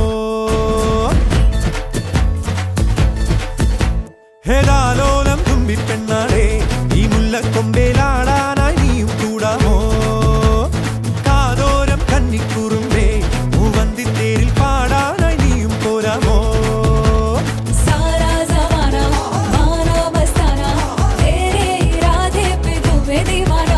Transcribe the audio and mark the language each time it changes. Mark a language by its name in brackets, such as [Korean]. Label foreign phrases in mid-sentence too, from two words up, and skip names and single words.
[Malayalam] ഹേതാലോലം തുമ്പിപ്പെണ്ണാളെ ഈ മുല്ലക്കൊമ്പേലാടാനായി നീയും കൂടാമോ കാതോരം കന്നിക്കുറുമ്പേ മൂവന്തിത്തേരിൽ പാടാനായി നീയും പോരാമോ [Hindi] सारा ज़माना माना मस्ताना तेरे इरादे पे तू दीवाना